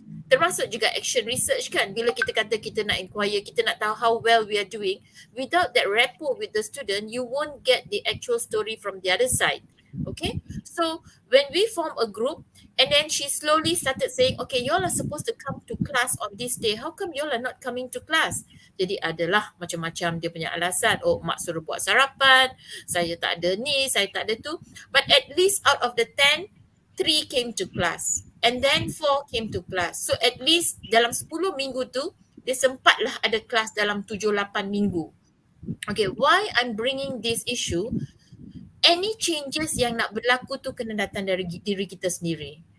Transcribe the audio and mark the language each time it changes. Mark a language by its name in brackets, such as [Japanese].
[Malay] Termasuk juga action research kan, bila kita kata kita nak inquire, kita nak tahu [English] how well we are doing, without that rapport with the student, you won't get the actual story from the other side. Okay, so when we form a group, and then she slowly started saying, okay, you all are supposed to come to class on this day, how come you all are not coming to class? [Malay] Jadi adalah macam-macam dia punya alasan. Oh, mak suruh buat sarapan, saya tak ada ni, saya tak ada tu. [English] But at least out of the 10, 3 came to class. And then 4 came to class. So at least [Malay] dalam 10 minggu tu, dia sempatlah ada kelas dalam 7-8 minggu. [English] Okay, why I'm bringing this issue? Any changes [Malay] yang nak berlaku tu kena datang dari diri kita sendiri.